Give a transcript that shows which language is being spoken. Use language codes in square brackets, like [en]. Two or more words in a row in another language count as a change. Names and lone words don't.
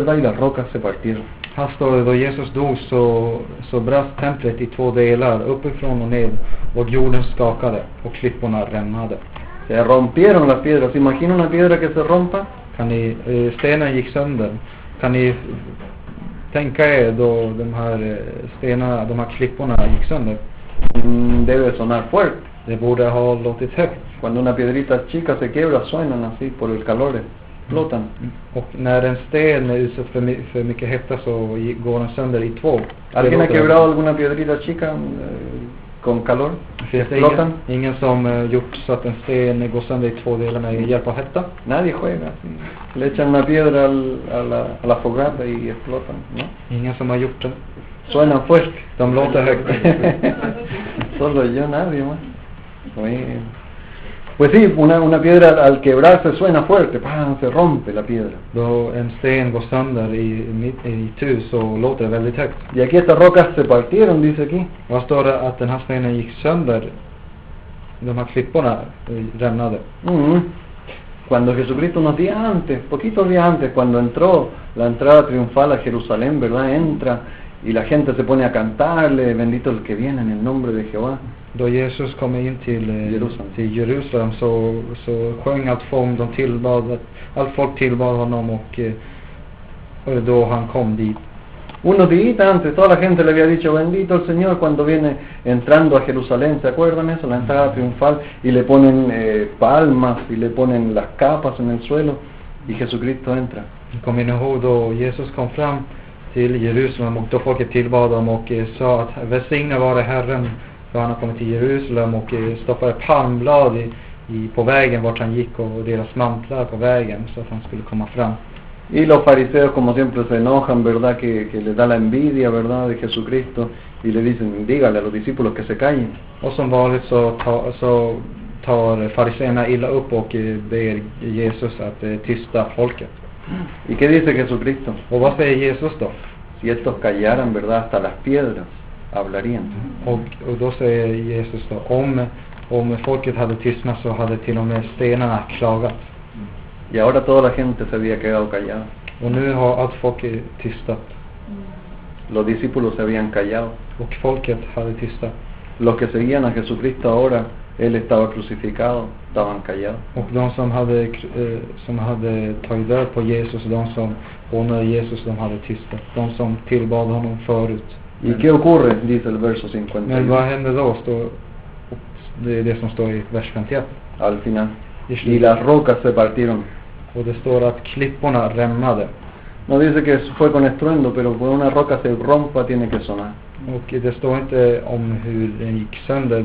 [es] Y las rocas se partieron. [sv] Här står det, då Jesus dog så brast templet i två delar, uppifrån och ner, och jorden skakade och klipporna rämnade. [es] Se rompieron las piedras. ¿Imagina una piedra que se rompa? [sv] Kan ni, stenen gick sönder. Kan ni tänka er då de här stenarna, de här klipporna gick sönder? [es] Debe sonar fuerte. [sv] Det borde ha låtit högt. [es] Cuando una piedrita chica se quiebra, suenan así por el calor, explotan. [sv] Och när en sten är utsatt för mycket hetta, så går den sönder i två. [es] ¿Alguien ha quebrado alguna piedrita chica con calor? [sv] Finns det ingen som gjort så att en sten går sönder i två delar med hjälp av hetta? [es] Nadie juega así. Le echan una piedra a la fogata y explotan, ¿no? [sv] Ingen som har gjort det. [es] Suena fuerte. [sv] De låter högt. [es] Solo yo, nadie más. Pues sí, una piedra al quebrarse suena fuerte, ¡pam! Se rompe la piedra. [sv] Då en sten går sönder i tu, så låter det väldigt högt. [es] Y aquí estas rocas se partieron, dice aquí. [sv] Vad står det? Att den här stenen gick sönder, de här klipporna rämnade. [es] Cuando Jesucristo unos días antes, poquitos días antes, cuando entró la entrada triunfal a Jerusalén, ¿verdad? Entra y la gente se pone a cantarle, bendito el que viene en el nombre de Jehová. [sv] Då Jesus kom in till Jerusalem, så sjöng allt folk tillbad honom, och då han kom dit. [es] Unos días antes toda la gente le había dicho bendito el Señor cuando viene entrando a Jerusalén, ¿se acuerdan eso? La entrada triunfal, y le ponen palmas y le ponen las capas en el suelo y Jesucristo entra. [sv] Kommer ni ihåg då Jesus kom fram till Jerusalem, och då folket tillbad dem och sa att välsigna vare Herren, för han har kommit till Jerusalem, och stoppade palmblad på vägen vart han gick, och deras mantlar på vägen, så att han skulle komma fram. [es] Y los fariseos, como siempre, se enojan, ¿verdad? Que les da la envidia, ¿verdad? De Jesucristo, y le dicen, dígale a los discípulos que se callen. [sv] Och som vanligt så tar fariseerna illa upp och ber Jesus att tysta folket. [es] ¿Y qué dice Jesucristo? [sv] Och vad säger Jesus då? [es] Si estos callaran, ¿verdad? Hasta las piedras hablarían. [sv] Och då säger Jesus då, om folket hade tystnat så hade till och med stenarna klagat. [es] Y ahora toda la gente se había quedado callada. [sv] Och nu har allt folket tystat. [es] Los discípulos se habían callado. [sv] Och folket hade tystat. [es] Los que seguían a Jesucristo ahora, Él estaba crucificado, estaban callados. [sv] Och de som hade tagit död på Jesus, de som hånade Jesus, de hade tystat. De som tillbad honom förut. [es] ¿Y qué ocurre? Dice el verso [sv] Men 51. vad hände då? Det är det som står i vers 51. [es] Al final. Y las rocas se partieron. [sv] Och det står att klipporna rämnade. [es] No dice que fue con estruendo, pero cuando una roca se rompa tiene que sonar. [sv] Och det står inte om hur den gick sönder.